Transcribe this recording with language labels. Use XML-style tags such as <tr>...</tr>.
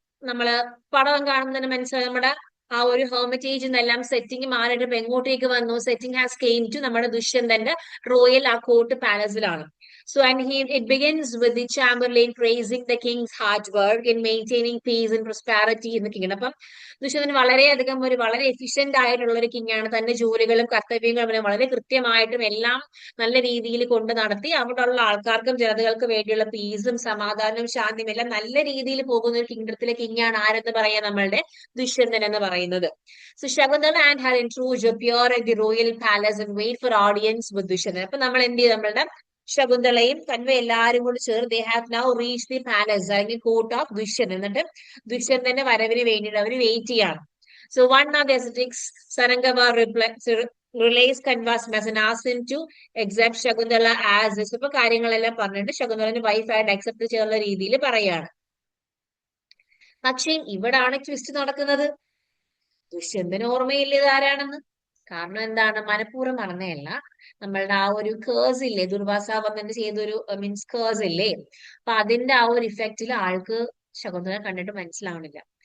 <ml>നമ്മള് പടം കാണുന്നതിന് മനസ്സിലായി, നമ്മുടെ ആ ഒരു ഹെർമിറ്റേജ് എന്നെല്ലാം സെറ്റിംഗ് മാറിയിട്ട് ഇപ്പൊ എങ്ങോട്ടേക്ക് വന്നു,</ml> <en>setting has came to</en> <ml>നമ്മുടെ ദുഷ്യന്തന്റെ റോയൽ ആ court പാലസിലാണ്.</ml> <en>So and it begins with the Chamberlain praising the king's hard work in maintaining peace and prosperity in the kingdom.</en> <ml>അപ്പം ദുഷ്യന്തൻ വളരെയധികം വളരെ എഫിഷ്യന്റ് ആയിട്ടുള്ള ഒരു കിങ് ആണ്. തന്റെ ജോലികളും കർത്തവ്യങ്ങളും വളരെ കൃത്യമായിട്ടും എല്ലാം നല്ല രീതിയിൽ കൊണ്ട് നടത്തി അവിടെയുള്ള ആൾക്കാർക്കും ജനതകൾക്കും വേണ്ടിയുള്ള പീസും സമാധാനവും ശാന്തിയും എല്ലാം നല്ല രീതിയിൽ പോകുന്ന ഒരു കിങ്ഡത്തിലെ കിങ് ആണ് ആരെന്ന് പറയാ, നമ്മളുടെ ദുഷ്യന്തൻ എന്ന് പറയുന്നത്.</ml> <en>So Shakuntala and her entourage appear at the royal palace and wait for audience with Dushyanthan.</en> <ml>അപ്പൊ നമ്മൾ എന്ത് ചെയ്യും, നമ്മളുടെ ശകുന്തളയും കന്വ എല്ലാരും കൂടി ചേർന്ന്</ml> <en>they have now reached the palace,</en> <ml>അല്ലെങ്കിൽ കോർട്ട് ഓഫ് ദുഷ്യന്തൻ. എന്നിട്ട് ദുഷ്യന്തന്റെ വരവിന് വേണ്ടിയിട്ട് അവർ വെയിറ്റ് ചെയ്യാണ്.</ml> <en>So one of the ascetics, Sarangava, relays Kanva's message and asks him to accept Shakuntala as this.</en> <ml>ഇപ്പൊ കാര്യങ്ങളെല്ലാം പറഞ്ഞിട്ട് ശകുന്തളന്റെ വൈഫായിട്ട് അക്സെപ്റ്റ് ചെയ്യുന്ന രീതിയിൽ പറയാണ്. പക്ഷെ ഇവിടാണ് ട്വിസ്റ്റ് നടക്കുന്നത്. ദുഷ്യന്തന് ഓർമ്മയില്ല ഇത് ആരാണെന്ന്. കാരണം എന്താണ്, മനഃപൂർവ്വം നടന്നതല്ല. നമ്മളുടെ ആ ഒരു കേഴ്സ് ഇല്ലേ, ദുർവാസ വന്നിട്ട് ചെയ്തൊരു മീൻസ് കേഴ്സ് ഇല്ലേ, അപ്പൊ അതിന്റെ ആ ഒരു ഇഫക്റ്റിൽ ആൾക്ക് ശകുന്തള കണ്ടിട്ട് മനസ്സിലാവണില്ല.</ml>